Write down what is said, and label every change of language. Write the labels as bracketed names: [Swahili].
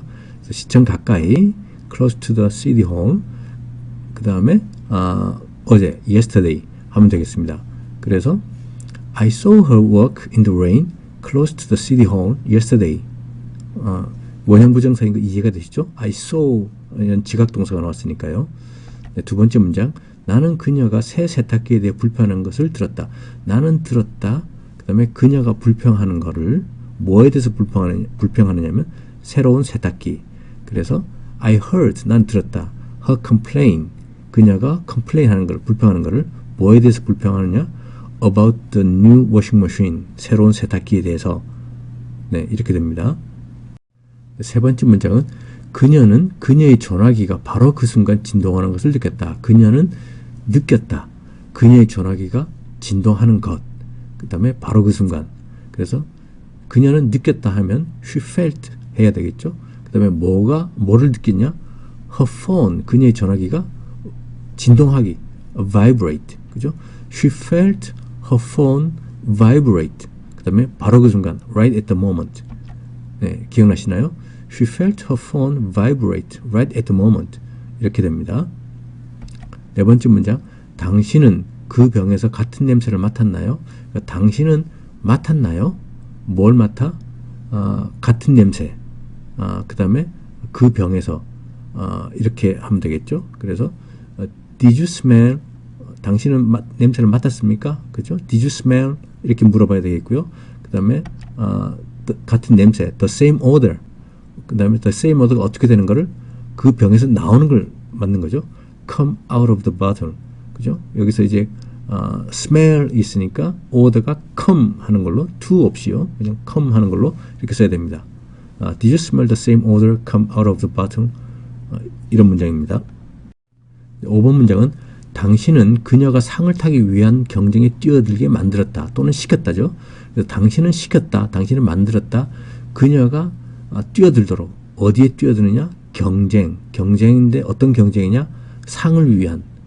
[Korean] 그래서 시청 가까이 [English] close to the city hall. [Korean] 그 다음에 어제 yesterday 하면 되겠습니다. 그래서 [English] I saw her walk in the rain close to the city hall yesterday. [Korean] 원형 부정사인 거 이해가 되시죠? [English] I saw [Korean] 이런 지각동사가 나왔으니까요. 네, 두 번째 문장 나는 그녀가 새 세탁기에 대해 불평하는 것을 들었다. 나는 들었다. 그 다음에 그녀가 불평하는 거를 뭐에 대해서 불평하느냐면 새로운 세탁기. 그래서 [English] I heard, [Korean] 난 들었다. [English] Her complain, [Korean] 그녀가 complain 하는 걸, 불평하는 거를 뭐에 대해서 불평하느냐? [English] About the new washing machine, [Korean] 새로운 세탁기에 대해서. 네, 이렇게 됩니다. 세 번째 문장은 그녀는 그녀의 전화기가 바로 그 순간 진동하는 것을 느꼈다. 그녀는 느꼈다. 그녀의 전화기가 진동하는 것. 그 다음에 바로 그 순간. 그래서 그녀는 느꼈다 하면 [English] she felt [Korean] 해야 되겠죠. 그 다음에 뭐를 느꼈냐? [English] her phone, [Korean] 그녀의 전화기가 진동하기, vibrate. 그죠? [English] she felt her phone vibrate. [Korean] 그 다음에 바로 그 순간, [English] right at the moment. [Korean] 네, 기억나시나요? [English] She felt her phone vibrate right at the moment. [Korean] 이렇게 됩니다. 네 번째 문장. 당신은 그 병에서 같은 냄새를 맡았나요? 그러니까 당신은 맡았나요? 뭘 맡아? 같은 냄새. 그 다음에 그 병에서 이렇게 하면 되겠죠. 그래서 [English] Did you smell? [Korean] 당신은 냄새를 맡았습니까? 그죠? [English] Did you smell? [Korean] 이렇게 물어봐야 되겠고요. 그 다음에 같은 냄새, [English] the same odor. [Korean] 그 다음에 [English] the same odor [Korean] 가 어떻게 되는 거를 그 병에서 나오는 걸 맞는 거죠. [English] come out of the bottle. [Korean] 그죠? 여기서 이제 smell 있으니까 odor가 come 하는 걸로 to 없이요. 그냥 come 하는 걸로 이렇게 써야 됩니다. [English] Did you smell the same odor come out of the bottle? [Korean] 이런 문장입니다. 5번 문장은 당신은 그녀가 상을 타기 위한 경쟁에 뛰어들게 만들었다 또는 시켰다죠. 그래서 당신은 시켰다, 당신은 만들었다. 그녀가 뛰어들도록. 어디에 뛰어드느냐? 경쟁인데 어떤 경쟁이냐? 상을 위한.